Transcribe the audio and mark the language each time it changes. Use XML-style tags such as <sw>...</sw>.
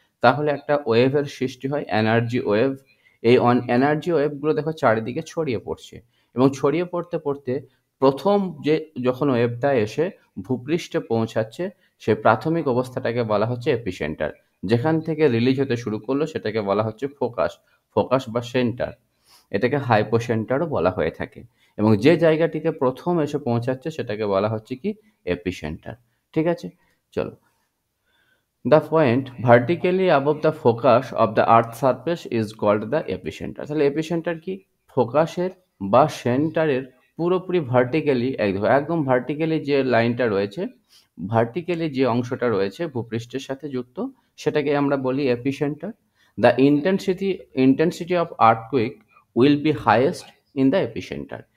<bn>তাহলে একটা ওয়েভের সৃষ্টি হয়, এনার্জি ওয়েভ। এই এনার্জি ওয়েভগুলো দেখো চারিদিকে ছড়িয়ে পড়ছে, এবং ছড়িয়ে পড়তে পড়তে প্রথম যে যখন ওয়েভটা এসে ভূপৃষ্ঠে পৌঁছাচ্ছে, সে প্রাথমিক অবস্থাটাকে বলা হচ্ছে এপিসেন্টার। যেখান থেকে রিলিজ হতে শুরু করলো সেটাকে বলা হচ্ছে ফোকাস, ফোকাস বা সেন্টার। এটাকে হাইপোসেন্টারও বলা হয়ে থাকে, এবং যে জায়গাটিতে প্রথম এসে পৌঁছাচ্ছে সেটাকে বলা হচ্ছে কি, এপিসেন্টার। ঠিক আছে, চলো।</bn> <en>The point vertically above the focus of the earth surface is called the epicenter.</en> <bn>তাহলে এপিসেন্টার কি, ফোকাসের বা সেন্টারের পুরোপুরি ভার্টিক্যালি, একদম ভার্টিক্যালি যে লাইনটা রয়েছে, ভার্টিক্যালি যে অংশটা রয়েছে ভূপৃষ্ঠের সাথে যুক্ত, সেটাকে আমরা বলি epicentre.</bn> <en>The intensity of earthquake will be highest in the epicentre.</en>